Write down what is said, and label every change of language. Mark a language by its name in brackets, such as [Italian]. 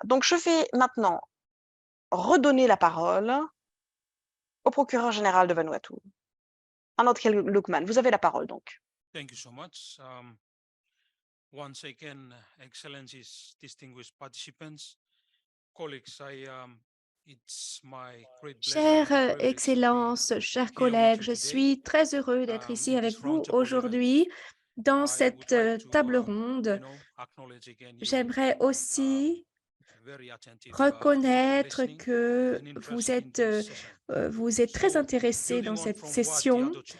[French] Donc, je vais maintenant redonner la parole au procureur général de Vanuatu. Anotkel Lukman, vous avez la parole donc. [English] Thank you so much. Once again, Excellencies, distinguished participants, colleagues, I [French] Chère Excellence, chers collègues, je suis très heureux d'être ici avec vous aujourd'hui dans cette table ronde. J'aimerais aussi reconnaître que vous êtes très intéressés dans cette session.